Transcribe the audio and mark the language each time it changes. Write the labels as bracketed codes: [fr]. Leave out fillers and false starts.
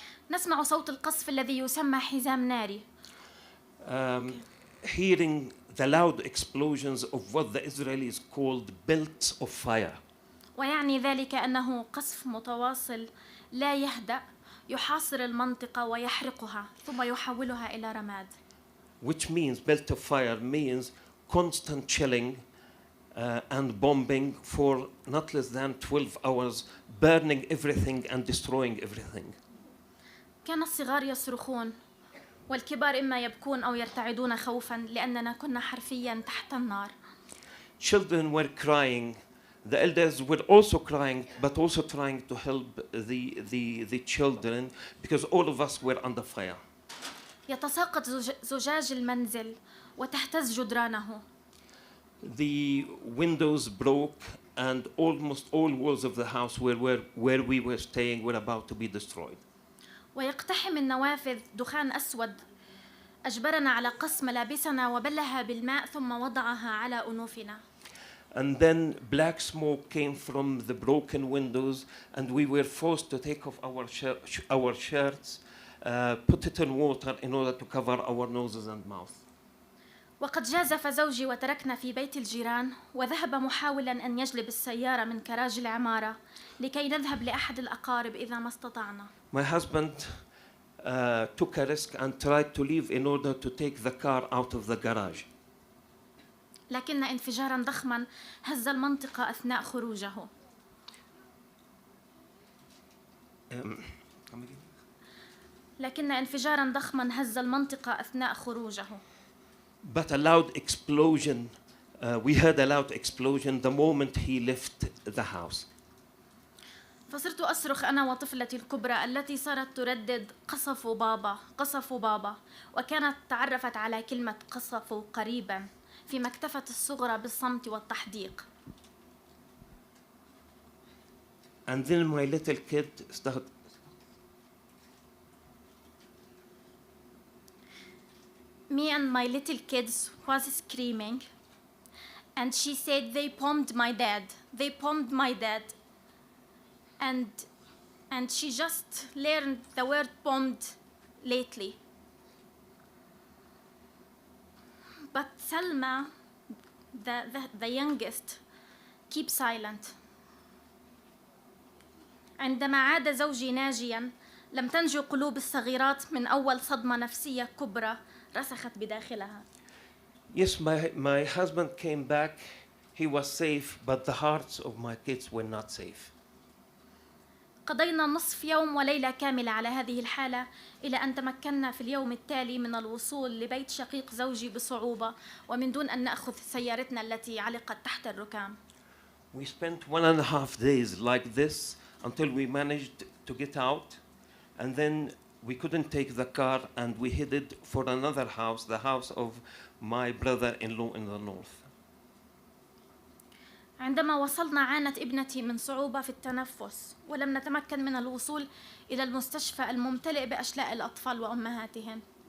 [ar] نسمع صوت القصف الذي يسمى حزام ناري. [en] Hearing the loud explosions of what the Israelis called belts of fire. [ar] ويعني ذلك أنه قصف متواصل لا يهدأ يحاصر المنطقة ويحرقها ثم يحولها إلى رماد. [en] Which means belt of fire means constant shelling and bombing for not less than 12 hours, burning everything and destroying everything. [ar] كان الصغار يصرخون والكبار إما يبكون أو يرتعدون خوفاً لأننا كنا حرفياً تحت النار. [en] Children were crying. The elders were also crying, but also trying to help the children because all of us were under fire. [ar] يتساقط زجاج المنزل وتهتز جدرانه. [en] The windows broke and almost all walls of the house where we were staying were about to be destroyed. [ar] ويقتحم النوافذ دخان أسود أجبرنا على قص ملابسنا وبلها بالماء ثم وضعها على أنوفنا. [en] And then black smoke came from the broken windows and we were forced to take off our shirts, put it in water in order to cover our noses and mouth. [ar] وقد جازف زوجي وتركنا في بيت الجيران وذهب محاولا أن يجلب السيارة من كراج العمارة لكي نذهب لأحد الأقارب إذا ما استطعنا. [en] My husband took a risk and tried to leave in order to take the car out of the garage. [ar] لكن انفجارا ضخما هز المنطقة أثناء خروجه. لكن انفجارا ضخما هز المنطقة أثناء خروجه. [en] But a loud explosion, we heard a loud explosion the moment he left the house. [ar] فصرت أصرخ أنا وطفلتي الكبرى التي صارت تردد قصفوا بابا قصفوا بابا وكانت تعرفت على كلمة قصفوا قريبا فيما اكتفت الصغرى بالصمت والتحديق. [en] And then my little kid started. Me and my little kids was screaming and she said they bombed my dad. They bombed my dad. And she just learned the word bombed lately. But Salma, the youngest, keep silent. [ar] عندما عاد زوجي ناجيا لم تنجو قلوب الصغيرات من أول صدمة نفسية كبرى رسخت بداخلها. [en] Yes, my husband came back. He was safe, but the hearts of my kids were not safe. [ar] قضينا نصف يوم وليلة كاملة على هذه الحالة إلى أن تمكنا في اليوم التالي من الوصول لبيت شقيق زوجي بصعوبة ومن دون أن نأخذ سيارتنا التي علقت تحت الركام. [en] We spent 1.5 days like this until we managed to get out, and then we couldn't take the car and we headed for another house, the house of my brother-in-law in the north. [ar] عندما وصلنا عانت ابنتي من صعوبة في التنفس ولم نتمكن من الوصول إلى المستشفى الممتلئ بأشلاء الأطفال وأمهاتهم.